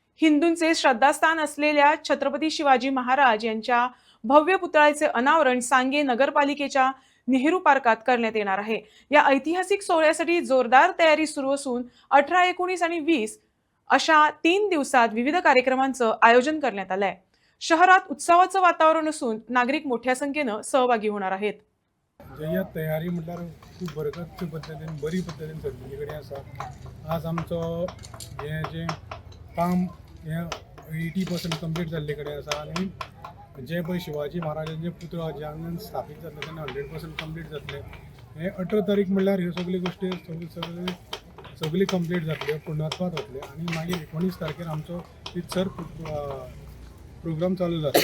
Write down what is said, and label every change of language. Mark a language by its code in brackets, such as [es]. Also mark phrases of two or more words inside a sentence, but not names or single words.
[mr] हिंदूंचे श्रद्धास्थान असलेल्या छत्रपती शिवाजी महाराज यांच्या भव्य पुतळ्याचे अनावरण सांगे नगरपालिकेच्या नेहरू पार्कात करण्यात येणार आहे। या ऐतिहासिक सोहळ्यासाठी जोरदार तयारी सुरू असून 18, 19 आणि 20 अशा 3 दिवसात विविध कार्यक्रमांचं आयोजन करण्यात आलंय। शहरात उत्सवाचं वातावरण असून नागरिक मोठ्या संख्येनं सहभागी होणार आहेत। [kok] या तयारी म्हटल्यार खूप बरकत पद्दतीन बरी पद्दतीन सगळी कडेन आसा। आज आमचं हे जे काम हे 80% कंप्लीट जाल्ले कडेन आसा आनी जे पळय शिवाजी महाराजांचे पुतळो जेन्ना स्थापीत जातले तेन्ना 100% कंप्लीट जातले। हे 18 तारीख म्हळ्यार ह्यो सगळ्यो गोश्टी सगळी कंप्लीट जातल्यो, पूर्णत्वाक जातले आनी मागीर 19 तारखेर आमचो रितसर प्रोग्राम चालू जाता।